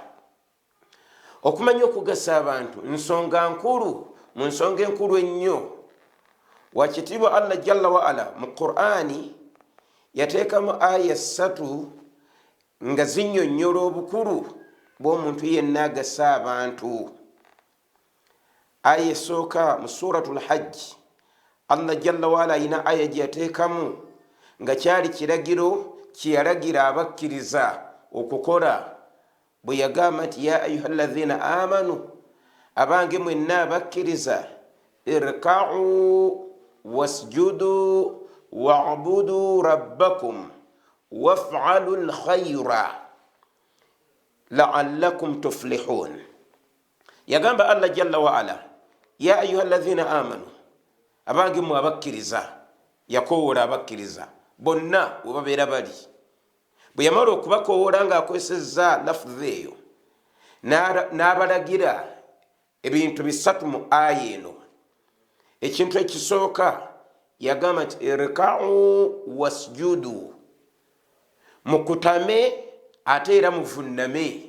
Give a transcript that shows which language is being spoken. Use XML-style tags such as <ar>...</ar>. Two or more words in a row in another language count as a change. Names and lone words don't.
<lg>Okumanya okugasa abantu nsonga nkulu, mu nsonga enkulu ennyo. Wakitiibwa</lg> <ar>الله جل وعلا</ar> <lg>mu Qur'ani yateekamu aya 3 nga zinnyonnyola obukulu bw'omuntu yenna agasa abantu. Aya esooka mu suratul Hajj,</lg> <ar>الله جل وعلا</ar> <lg>ayina aya gye yateekamu nga kyali kiragiro kye yalagira abakkiriza okukola, bwe yagamba nti</lg> <ar>يا أيها الذين آمنوا,</ar> <lg>abange mwenna abakkiriza,</lg> <ar>اركعوا واسجدوا واعبدوا ربكم وافعلوا الخير لعلكم تفلحون. Yagamba الله جل وعلا يا أيها الذين آمنوا,</ar> <lg>abange mu abakkiriza, yakowoola abakkiriza bonna we babeera bali. Bwe yamala okubakowoola ng'akozesezza lafuzi eyo n'abalagira ebintu bisatu mu aya eno. Ekintu ekisooka yagamba nti</lg> <ar>اركعوا واسجدوا,</ar> <lg>mukutame ate era muvunname.</lg>